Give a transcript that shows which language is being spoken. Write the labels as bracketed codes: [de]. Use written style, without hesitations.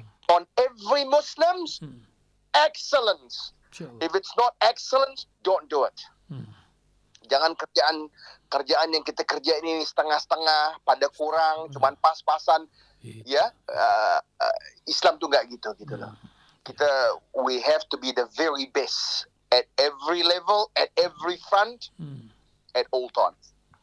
[en] On every Muslims excellence. If it's not excellence, don't do it. [id] Jangan kerjaan yang kita kerja ini setengah-setengah, pada kurang, cuman pas-pasan. Ya, Islam tuh nggak gitu loh. [en] We have to be the very best at every level, at every front, at all times.